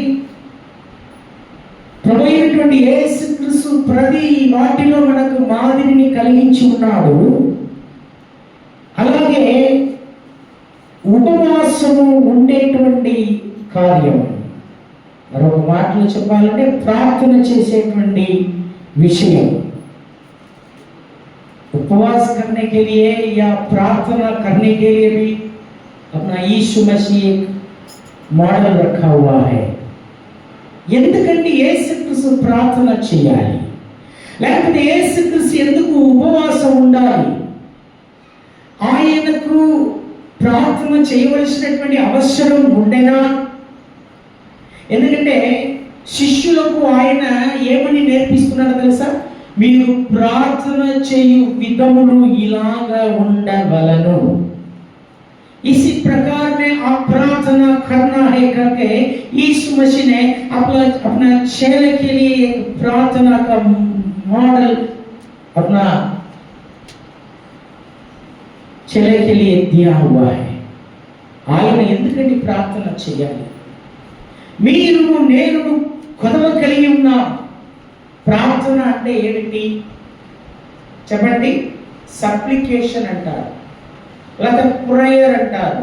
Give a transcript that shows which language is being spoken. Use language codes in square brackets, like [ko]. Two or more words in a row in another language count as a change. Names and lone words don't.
[te] ప్రభువైనటువంటి యేసుక్రీస్తు ప్రతి వాటిలో మనకు మాదిరిని కలిగించి ఉన్నాడు. అలాగే ఉపవాసము ఉండేటువంటి కార్యం, మరొక మాటలో చెప్పాలంటే ప్రార్థన చేసేటువంటి విషయం. [hi] उपवास करने के लिए या प्रार्थना करने के लिए भी अपना यीशु मसीह एक मॉडल रखा हुआ है. [te] ఎందుకంటే యేసుక్రీస్తు ప్రార్థన చేయాలి, లేకపోతే యేసుక్రీస్తు ఎందుకు ఉపవాసం ఉండాలి? ఆయనకు ప్రార్థన చేయవలసినటువంటి అవసరం ఉండేనా? ఎందుకంటే శిష్యులకు ఆయన ఏమని నేర్పిస్తున్నాడో తెలుసా? మీరు ప్రార్థన చేయు విధములు ఇలాగా ఉండవలను. [hi] इसी प्रकार में आप प्रार्थना करना है करके यीशु मसीह ने अपना चेले के लिए एक प्रार्थना का मॉडल अपना चेले के लिए दिया हुआ है. [te] ఆయన ఎందుకంటే ప్రార్థన చేయాలి? మీరు నేను కొదవ కలిగి ఉన్నాం. ప్రార్థన అంటే ఏమిటి చెప్పండి? సప్లికేషన్ అంటారు, లేదా ప్రేయర్ అంటారు.